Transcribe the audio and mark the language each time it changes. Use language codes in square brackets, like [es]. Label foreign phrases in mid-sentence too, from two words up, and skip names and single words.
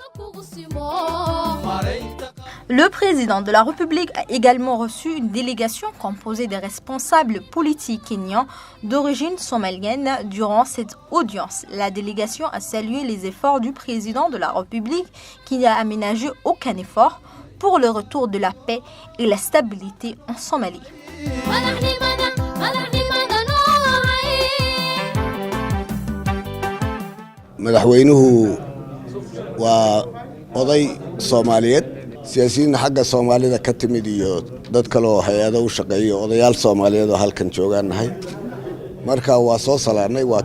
[fr] Le président de la République a également reçu une délégation composée des responsables politiques kenyans d'origine somalienne durant cette audience. La délégation a salué les efforts du président de la République qui n'a aménagé aucun effort pour le retour de la paix et la stabilité en Somalie. [so] madaxweynuhu waa oday Soomaaliyeed siyaasiyiin xagga Soomaalida ka timid iyo dad kale oo hay'ado u shaqeeyo odayaal Soomaaliyeed oo halkan joogaanahay marka waa soo salaanay waa